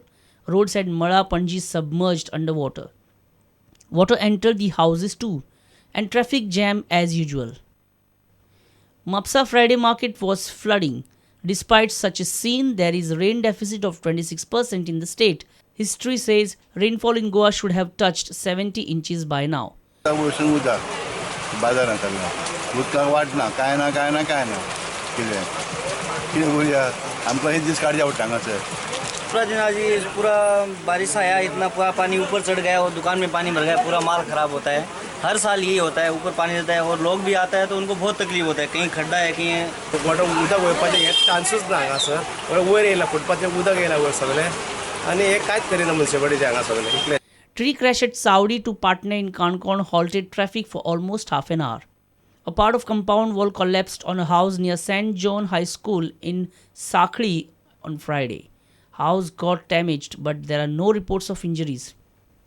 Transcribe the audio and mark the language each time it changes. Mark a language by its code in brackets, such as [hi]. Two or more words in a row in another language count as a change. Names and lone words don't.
[en] Roads at Mala Panji submerged underwater. Water entered the houses too, and traffic jam as usual. Mapsa Friday market was flooding. Despite such a scene, there is a rain deficit of 26% in the state. History says rainfall in Goa should have touched 70 inches by now. [kok] बाजारांत उदकाक वाट ना काय ना कितें करूया आमकां एक दीस काडया पडटा हांगासर. [hi] पूरा दिन आज ये पूरा बारिश आया, इतना पूरा पानी ऊपर चढ़ गया और दुकान में पानी भर गया, पूरा माल खराब होता है. हर साल यही होता है, ऊपर पानी रहता है और लोग भी आता है तो उनको बहुत तकलीफ होता है. कहीं खड्डा है, कहीं [kok] मोठं उदक वयपाचें एक चान्सच ना हांगासर. वयर येयला फुटपाथें उदक येयला वयर सगळें आनी हें कांयच करिना मुन्सिपालिटी हांगा सगळें इतलें. [en] Tree crash at Saudi to Patna in Kankon halted traffic for almost half an hour. A part of compound wall collapsed on a house near St. John High School in Sakhli on Friday. House got damaged, but there are no reports of injuries.